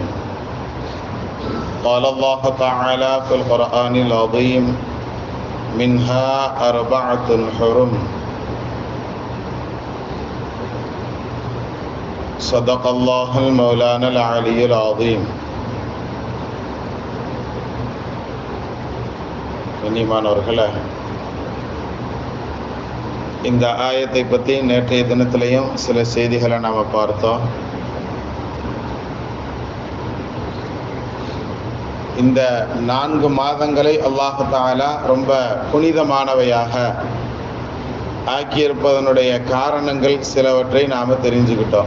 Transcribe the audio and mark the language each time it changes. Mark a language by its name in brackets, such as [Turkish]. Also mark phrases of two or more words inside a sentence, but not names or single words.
[Arabic] قال الله تعالى في القرآن العظيم: منها أربعة حرم. صدق الله المولانا العلي العظيم. [Tamil] கண்ணியமானவர்களே, இந்த ஆயத்தை பற்றி நேற்றைய தினத்திலையும் சில செய்திகளை நாம் பார்த்தோம். இந்த 4 மாதங்களை [Arabic] الله تعالى [Tamil] ரொம்ப புனிதமானவையாக ஆக்கியிருப்பதனுடைய காரணங்கள் சிலவற்றை நாம் தெரிஞ்சுக்கிட்டோம்.